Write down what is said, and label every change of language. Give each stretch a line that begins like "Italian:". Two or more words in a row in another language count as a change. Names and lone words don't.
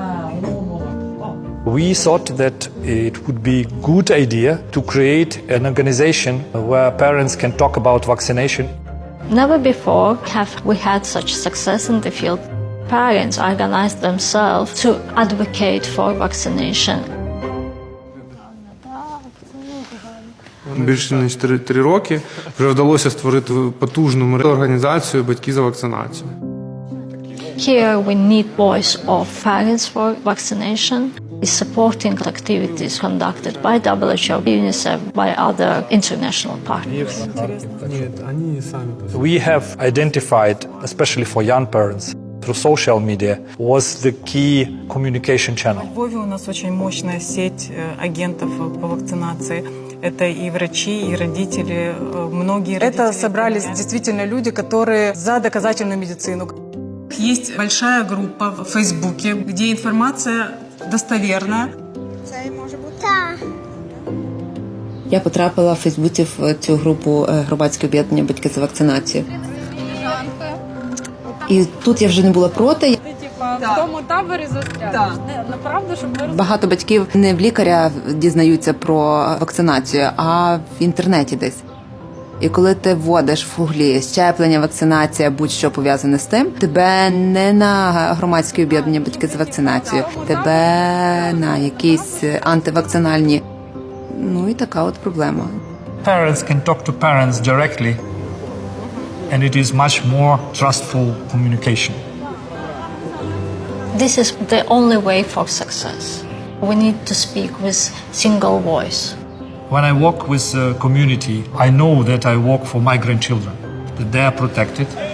English: We thought that it would be a good idea to create an organization where parents can talk about vaccination. Never before have we had such success in the field. Parents organized themselves to advocate for vaccination.
Ukrainian: Більше ніж 3 роки вже вдалося створити потужну організацію «Батьки за вакцинацію».
English: Here we need voice of parents for vaccination. Is supporting activities conducted by WHO, UNICEF, by other international partners. We have identified, especially for young parents, through social media, was the key communication channel.
Russian: В Львове у нас очень мощная сеть агентов по вакцинации. Это и врачи, и родители, многие родители. Это собрались действительно люди, которые за доказательную медицину. Есть большая группа в Фейсбуке, где информация достоверна.
Ukrainian: Я потрапила в Фейсбуці в цю групу громадське об'єднання «Батьки за вакцинацію». І тут я вже не була проти. В тому таборі застряли. Направду, щоб ви... Багато батьків не в лікаря дізнаються про вакцинацію, а в інтернеті десь. І коли ти вводиш в гуглі щеплення, вакцинація, будь-що пов'язане з тим, тебе не на громадське об'єднання «Батьки за вакцинацію», тебе на якісь антивакцинальні. Ну і така от проблема.
English: Parents can talk to parents directly, and it is much more trustful communication. This is the only way for success. We need to speak with single voice. When I work with the community, I know that I work for migrant children, that they are protected.